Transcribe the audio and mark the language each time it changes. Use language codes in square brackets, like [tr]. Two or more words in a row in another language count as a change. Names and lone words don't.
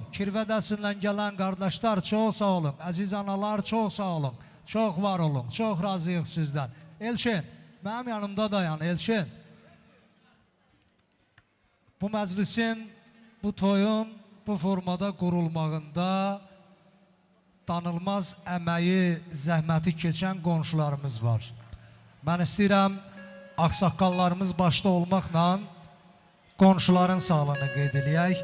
[tr] Kirvedesinden gelen kardeşler çok sağ olun. Aziz analar çok sağ olun. Çok var olun. Çok razıyıq sizden. [az] Elçin, Mənim yanımda dayan Elçin. Bu məclisin, bu toyun bu formada qurulmağında danılmaz əməyi, zəhməti keçən qonşularımız var. Mən istəyirəm, ağsaqqallarımız başda olmaqla qonşuların sağlığını qeyd eləyək.